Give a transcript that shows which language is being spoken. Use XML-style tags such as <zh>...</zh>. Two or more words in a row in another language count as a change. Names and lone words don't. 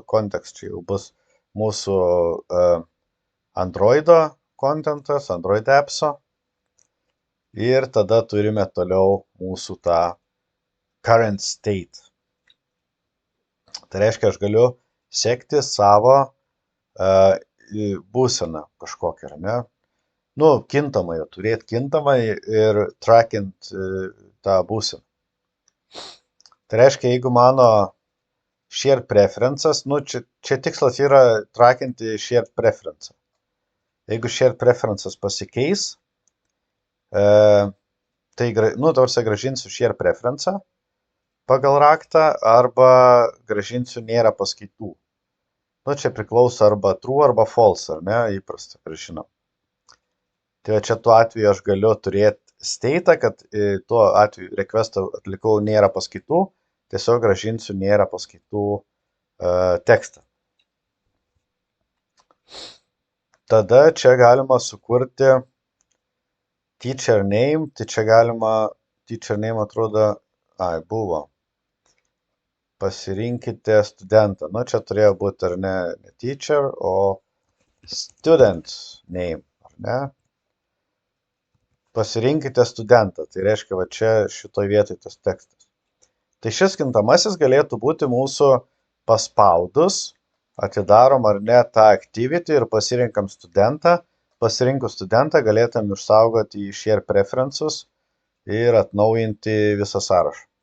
<lt>Kontekst čia jau bus mūsų Androido kontentas, Android appso. Ir tada turime toliau mūsų tą</lt> <en>current state.</en> <lt>Tai reiškia, aš galiu sekti savo būseną kažkokią, ne? Kintamai, turėti kintamai ir trackint tą būseną. Tai reiškia, jeigu mano</lt> <en>shared preferences,</en> <lt>čia tikslas yra trackinti</lt> <en>shared preference.</en> <lt>Jeigu</lt> <en>shared preferences</en> <lt>pasikeis, tai grąžinsiu</lt> <en>shared preference</en> <lt>pagal raktą arba grąžinsiu nėra paskaitų. Čia priklauso arba true arba false, ar ne, įprasta grąžinam. Tai čia tuo atveju aš galiu turėti state, kad tuo atveju requestą atlikau nėra paskaitų, tiesiog grąžinsiu nėra paskaitų tekstą. Tada čia galima sukurti</lt> <en>teacher name,</en> <lt>tai čia galima,</lt> <en>teacher name</en> <lt>atrodo, buvo. Pasirinkite studentą. Čia turėjo būti ar ne teacher, o</lt> <en>student name,</en> <lt>ar ne? Pasirinkite studentą, tai reiškia, va čia šitoj vietoj tas tekstas. Tai šis kintamasis galėtų būti mūsų paspaudus, atidarom ar ne tą activity ir pasirinkam studentą. Pasirinkus studentą galėtum išsaugoti į</lt> <en>share preferences</en> <lt>ir atnaujinti visą sąrašą.</lt>